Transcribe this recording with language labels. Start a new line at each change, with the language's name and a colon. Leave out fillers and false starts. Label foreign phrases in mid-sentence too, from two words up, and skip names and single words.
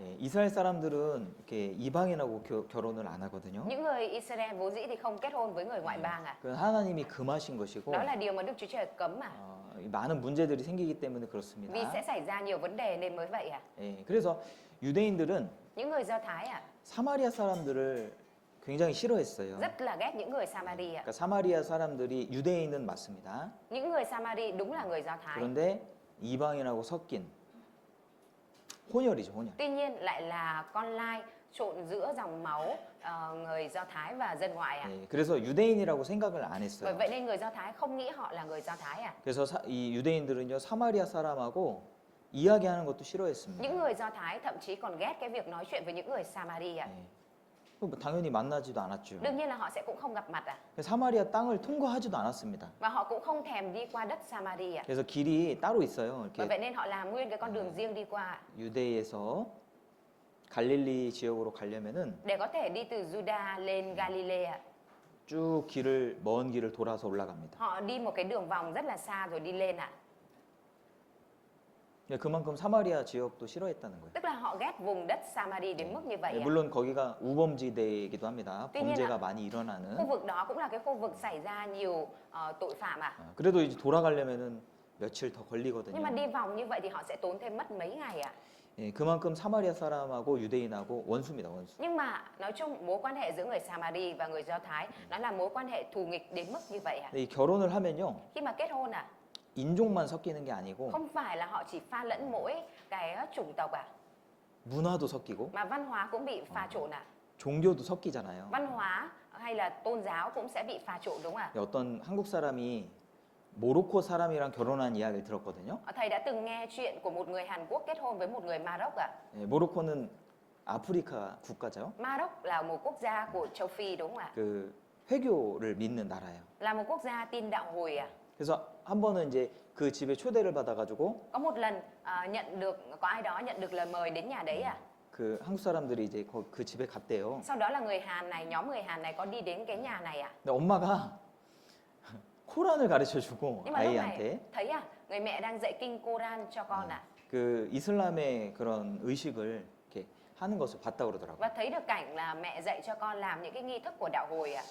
Korean: 예, 이스라엘 사람들은 이렇게 이방인하고 결혼을 안 하거든요.
Vietnamese: Những người Israel vốn dĩ thì không kết hôn với người ngoại bang ạ.
Korean: 그건 하나님이 금하신 것이고
Vietnamese: Đó là điều mà Đức Chúa Trời cấm ạ.
Korean: 많은 문제들이 생기기 때문에 그렇습니다.
Vietnamese: Vì sẽ xảy ra nhiều vấn đề nên mới vậy ạ.
Korean: 예, 그래서 유대인들은
Vietnamese: Những người Do Thái ạ
Korean: 사마리아 사람들을 굉장히 싫어했어요.
Vietnamese: rất là ghét những người Samari ạ.
Korean: 그러니까 사마리아 사람들이 유대인은 맞습니다.
Vietnamese: Những người Samari đúng là người Do Thái.
Korean: 그런데 이방인하고 섞인 혼혈이죠, 혼혈.
Vietnamese: Tuy nhiên lại là con lai trộn giữa dòng máu người Do Thái và dân ngoại ạ.
Korean: 예, 그래서 유대인이라고 생각을 안
Vietnamese: Bởi
Korean: 했어요.
Vietnamese: vậy nên người Do Thái không nghĩ họ là người Do Thái ạ.
Korean: 그래서 이 유대인들은요 사마리아 사람하고 이야기하는 것도 싫어했습니다.
Vietnamese: Những người Do Thái thậm chí còn ghét cái việc nói chuyện với những người Samari ạ.
Korean: 예. 뭐 당연히 만나지도 않았죠.
Vietnamese: Đương nhiên là họ sẽ cũng không gặp mặt ạ.
Korean: 사마리아 땅을 통과하지도 않았습니다.
Vietnamese: Và họ cũng không thèm đi qua đất Samari ạ.
Korean: 그래서 길이 따로 있어요.
Vietnamese: Bởi
Korean: 이렇게
Vietnamese: vậy nên họ làm nguyên cái con đường riêng đi qua ạ.
Korean: 유대에서 갈릴리 지역으로 가려면은
Vietnamese: Để có thể đi từ Juda lên Galilee ạ.
Korean: 쭉 길을 먼 길을 돌아서 올라갑니다.
Vietnamese: Họ đi một cái đường vòng rất là xa rồi đi lên ạ.
Korean: 그만큼 사마리아 지역도 싫어했다는 거예요.
Vietnamese: Tức là họ ghét vùng đất Samari đến mức như vậy ạ.
Korean: 물론 거기가 우범지대이기도 합니다.
Vietnamese: tuy nhiên
Korean: 범죄가
Vietnamese: là
Korean: 많이 일어나는.
Vietnamese: khu vực đó cũng là cái khu vực xảy ra nhiều tội phạm ạ.
Korean: 그래도 이제 돌아가려면은 며칠 더
Vietnamese: Nhưng mà
Korean: 걸리거든요.
Vietnamese: đi vòng như vậy thì họ sẽ tốn thêm mất mấy ngày ạ.
Korean: 예, 그만큼 사마리아 사람하고 유대인하고 원수입니다, 원수.
Vietnamese: Nhưng mà nói chung mối quan hệ giữa người Samari và người Do Thái nó là mối quan hệ thù nghịch đến mức như vậy ạ.
Korean: 근데 이 결혼을 하면요
Vietnamese: Khi mà kết hôn ạ,
Korean: 인종만 섞이는 게 아니고
Vietnamese: không phải là họ chỉ pha lẫn mỗi cái chủng tộc ạ,
Korean: 문화도 섞이고
Vietnamese: mà văn hóa cũng bị pha trộn ạ.
Korean: 종교도 섞이잖아요.
Vietnamese: Văn hóa hay là tôn giáo cũng sẽ bị pha trộn đúng không ạ?
Korean: 어떤 한국 사람이 모로코 사람이랑 결혼한 이야기를 들었거든요.
Vietnamese: Thầy đã từng nghe chuyện của một người Hàn Quốc kết hôn với một người Maroc ạ.
Korean: 예, 모로코는 아프리카 국가죠.
Vietnamese: Maroc là một quốc gia của châu Phi đúng không ạ?
Korean: 그 회교를 믿는 나라예요.
Vietnamese: Là một quốc gia tin đạo Hồi ạ.
Korean: 그래서 한 번은 이제 그 집에 초대를 받아가지고
Vietnamese: Có một lần có ai đó nhận được lời mời đến nhà đấy ạ.
Korean: 그 한국 사람들이 이제 그 집에 갔대요.
Vietnamese: Sau đó là nhóm người Hàn này có đi đến cái nhà này ạ.
Korean: 근데 엄마가 코란을 가르쳐주고
Vietnamese: Nhưng mà lúc
Korean: 아이한테
Vietnamese: này thấy người mẹ đang dạy kinh Koran cho con ạ.
Korean: 그 이슬람의 그런 의식을 이렇게 하는 것을 봤다 그러더라고요.
Vietnamese: Và thấy được cảnh là mẹ dạy cho con làm những cái nghi thức của đạo Hồi ạ.